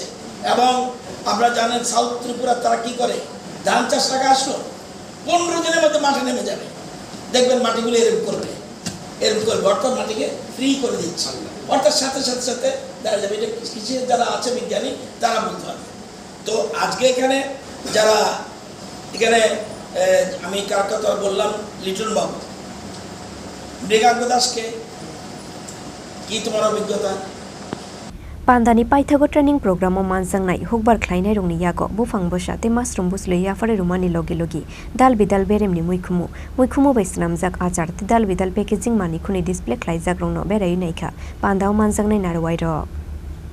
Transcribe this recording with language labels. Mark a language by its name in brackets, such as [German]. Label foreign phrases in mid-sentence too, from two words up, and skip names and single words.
[Bangla] এবং আপনারা জানেন সাউথ ত্রিপুরা তারা কি করে, ধান চাষ টাকা আসলো 15 দিনের মধ্যে মাঠে নেমে যাবে, দেখবেন মাটিগুলো এরকম করবে, অর্থাৎ মাটিকে ফ্রি করে দিচ্ছে, অর্থাৎ সাথে সাথে সাথে দেখা যাবে। এটা কৃষি যারা আছে বিজ্ঞানী তারা বলতে পারবে। তো আজকে এখানে যারা এখানে আমি কার কথা বললাম, লিটন বাবু, মৃগাঙ্ক দাসকে কি তোমার অভিজ্ঞতা? [Kok Borok] Pandani Paithago [English] training program [Kok Borok] o mansangnai hukbar khlainai rongni yago bufang bosa te masrum buslei yafare rumani logi dal bidal beremni muikhumu bai snamjak achar te dal bidal packaging mani khuni display khlaijak rongno berai naikha pandao mansangnai narwai ro.